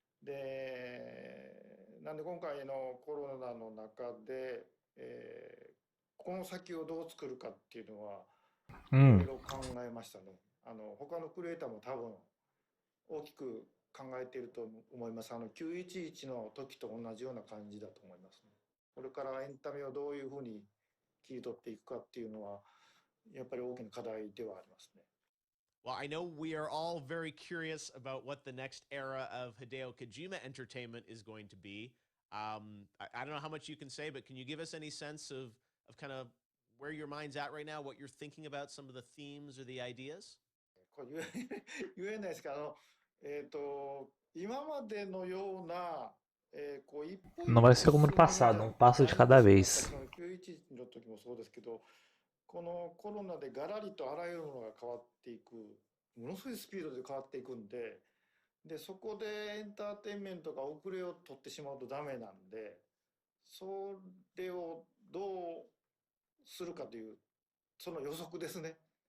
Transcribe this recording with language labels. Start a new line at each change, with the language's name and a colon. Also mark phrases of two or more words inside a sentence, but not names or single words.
Japanese: なんで今回のコロナの中で、この先をどう作るかっていうのは、いろいろ考えましたね。他のクリエイターも多分大きく考えていると思います。911の時と同じような感じだと思いますね。これからエンタメをどういうふうに切り取っていくかっていうのは、やっぱり大きな課題ではありますね。
English: Well, I know we are all very curious about what the next era of Hideo Kojima entertainment is going to be. I don't know how much you can say, but can you give us any sense of kind of where your mind's at right now, what you're thinking about, some of the themes or the ideas?
Japanese: これ言えないですけど、今までのような、一歩
Portuguese: Não vai ser como no passado, um passo de cada vez.
Japanese: 911 の時もそうですけど、このコロナでガラリとあらゆるものが変わっていく、ものすごいスピードで変わっていくんで、そこでエンターテインメントが遅れを取ってしまうとダメなんで、 それをどうするかという、その予測ですね。